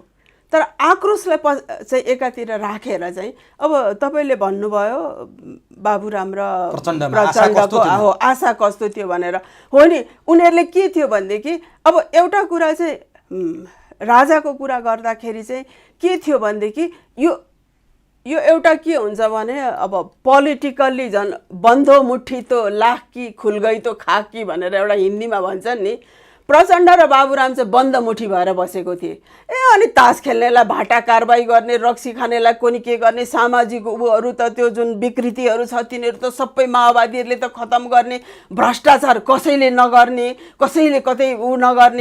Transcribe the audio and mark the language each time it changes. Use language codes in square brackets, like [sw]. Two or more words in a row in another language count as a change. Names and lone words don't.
[ne] तर आक्रोशलाई चाहिँ एकातिर राखेर चाहिँ अब तपाईँले भन्नुभयो बाबुराम र प्रचण्डको आशा कस्तो थियो भनेर। हो नि, उनीहरूले के थियो भनेदेखि अब एउटा कुरा चाहिँ राजाको कुरा गर्दाखेरि चाहिँ के थियो भनेदेखि यो एउटा के हुन्छ भने अब पोलिटिकल्ली झन् [hi] बन्धो मुट्ठी तो लाख कि खुल गई तो खाक कि [ne] भनेर एउटा हिन्दीमा भन्छन् नि। प्रचण्ड र बाबुराम चाहिँ बन्द मुठी भएर बसेको थिए। अनि तास खेल्नेलाई भाटा कारबाही गर्ने, रक्सी खानेलाई कोनी के गर्ने, सामाजिक उहरू त त्यो जुन विकृतिहरू छ तिनीहरू त सबै माओवादीहरूले त खतम गर्ने, भ्रष्टाचार कसैले नगर्ने, कसैले कतै नगर्ने,